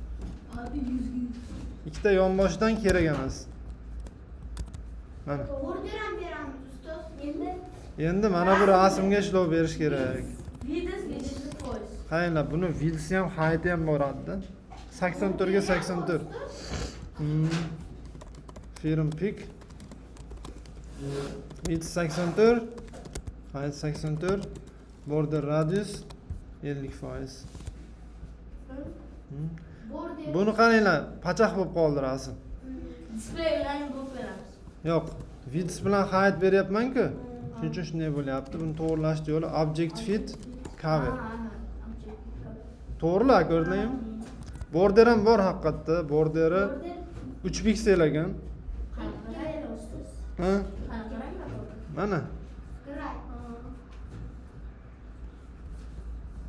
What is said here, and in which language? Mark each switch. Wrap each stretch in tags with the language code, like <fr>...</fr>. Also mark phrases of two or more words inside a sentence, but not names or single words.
<uz>Ikkita yonboshdan kerak emas. Mana. Endi mana bu rasmga ishlov berish kerak. Qaranglar, buni width ham, height ham boradi-da. 84 ga 84.</uz> <en>Firm pick. Width 84, height 84, border radius 50%.</en> <uz>Buni qaranglar, pachaq bo'lib qoldi rasm. Display bilan bo'lib beramiz. Yo'q, width bilan height beryapman-ku. Shuning uchun shunday bo'lyapti.</uz> <en>Buni to'g'rilash yo'li object fit cover.</en> <uz>To'g'rilar, ko'rdingmi? Border ham bor haqiqatda. Borderi 3 piksel ekan. Ha? Mana.</uz>